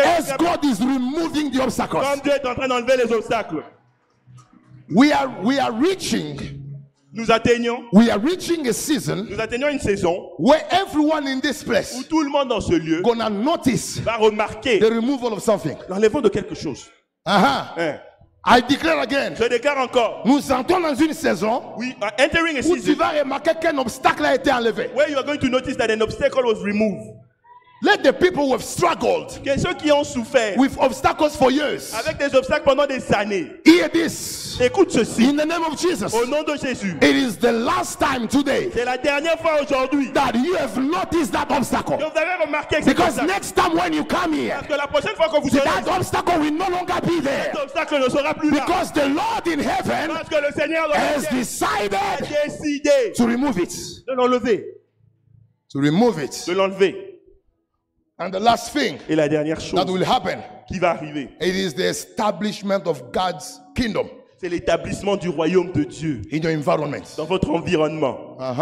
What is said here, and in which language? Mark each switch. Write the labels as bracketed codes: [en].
[en] as God is removing the obstacles. [fr] comme Dieu est en train d'enlever les obstacles. [en] We are reaching [fr] Nous atteignons [en] a season [fr] une saison [en] where everyone in this [fr] où [en] place [fr] tout le monde dans ce lieu [en] gonna notice [fr] va remarquer [en] the removal of something. [fr] l'enlèvement de quelque chose. Hein. [en] I declare again, [fr] Je déclare encore, nous entrons dans une saison [en] we are entering a [fr] où tu [en] season [fr] vas remarquer qu'un obstacle a été enlevé. [en] where you are going to notice that an obstacle was removed. Let the people who have struggled [fr] Que ceux qui ont souffert [en] with obstacles for years [fr] avec des obstacles pendant des années, [en] hear this [fr] écoute ceci. [en] in the name of Jesus. [fr] Au nom de Jésus, [en] It is the last time today [fr] c'est la dernière fois aujourd'hui [en] that you have noticed that [fr] que [en] obstacle, [fr] vous avez remarqué que cet [en] because [fr] obstacle, [en] next time when you come here, [fr] parce que la prochaine fois que vous serez [en] that obstacle will no longer be there, [fr] cet obstacle ne sera plus là. [en] because the Lord in heaven [fr] Parce que le Seigneur dans le [en] has [fr] ciel a [en] decided [fr] décidé [en] to remove it. [fr] de l'enlever. [en] To remove it. [fr] De l'enlever. [en] And the last thing [fr] Et la dernière chose [en] that will happen, [fr] qui va arriver, [en] it is the establishment of God's kingdom [fr] c'est l'établissement du royaume de Dieu [en] in your environment. [fr] dans votre environnement.